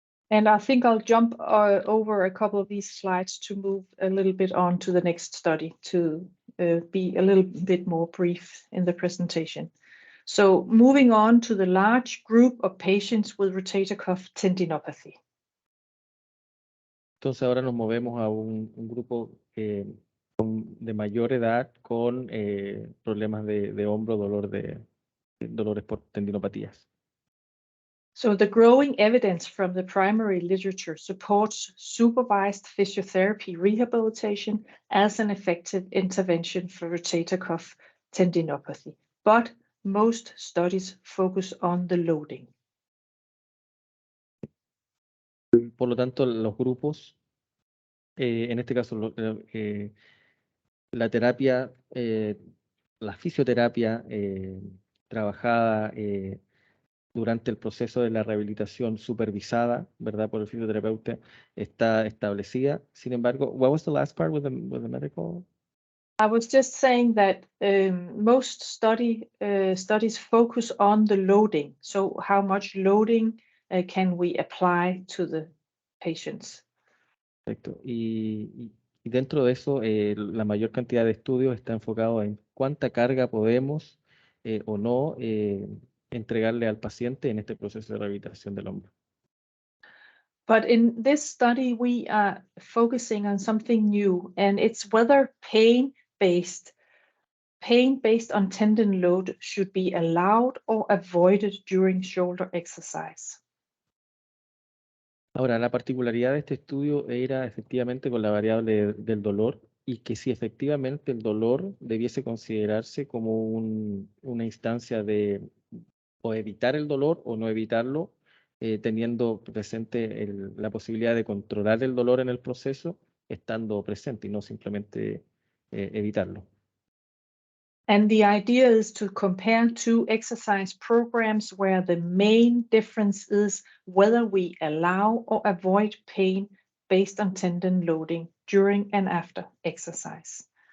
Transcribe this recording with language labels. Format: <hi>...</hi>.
<en>And I think I'll jump over a couple of these slides to move a little bit on to the next study to be a little bit more brief in the presentation. So moving on to the large group of patients with rotator cuff tendinopathy.</en> <es>Entonces ahora nos movemos a un grupo de mayor edad con problemas de hombro, dolores por tendinopatías.</es> <en>So the growing evidence from the primary literature supports supervised physiotherapy rehabilitation as an effective intervention for rotator cuff tendinopathy, but most studies focus on the loading.</en> <es>Por lo tanto, los grupos, en este caso, la terapia, la fisioterapia trabajada durante el proceso de la rehabilitación supervisada, ¿verdad? Por el fisioterapeuta, está establecida. Sin embargo,</es> <en>what was the last part with the medical? I was just saying that most studies focus on the loading. So how much loading can we apply to the patients?</en> <es>Perfecto. Y dentro de eso, la mayor cantidad de estudios está enfocado en cuánta carga podemos o no entregarle al paciente en este proceso de rehabilitación del hombro.</es> <en>But in this study, we are focusing on something new, and it's whether pain-based on tendon load should be allowed or avoided during shoulder exercise.</en> <es>Ahora, la particularidad de este estudio era efectivamente con la variable del dolor y que si efectivamente el dolor debiese considerarse como una instancia de o evitar el dolor o no evitarlo, teniendo presente la posibilidad de controlar el dolor en el proceso, estando presente y no simplemente evitarlo.</es> <en>And the idea is to compare two exercise programs where the main difference is whether we allow or avoid pain based on tendon loading during and after exercise.</en>